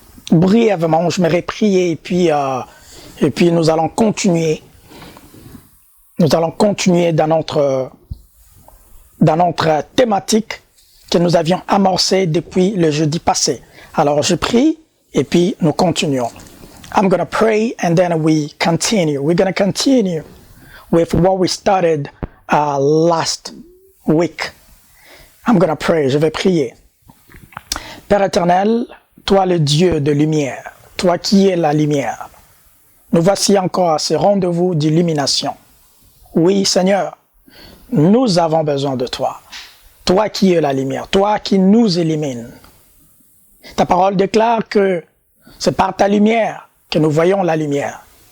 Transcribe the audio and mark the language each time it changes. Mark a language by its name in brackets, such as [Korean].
[French] Brièvement, j'aimerais prier et puis nous allons continuer. Nous allons continuer dans notre thématique que nous avions amorcée depuis le jeudi passé. Alors, je prie et puis nous continuons. [English] I'm going to pray and then we continue. We're going to continue with what we started last week. I'm going to pray. [French] Je vais prier. Père éternel, toi le Dieu de lumière, toi qui es la lumière, nous voici encore à ce rendez-vous d'illumination. Oui, Seigneur, nous avons besoin de toi. Toi qui es la lumière, toi qui nous illumines. Ta parole déclare que c'est par ta lumière que nous voyons la lumière.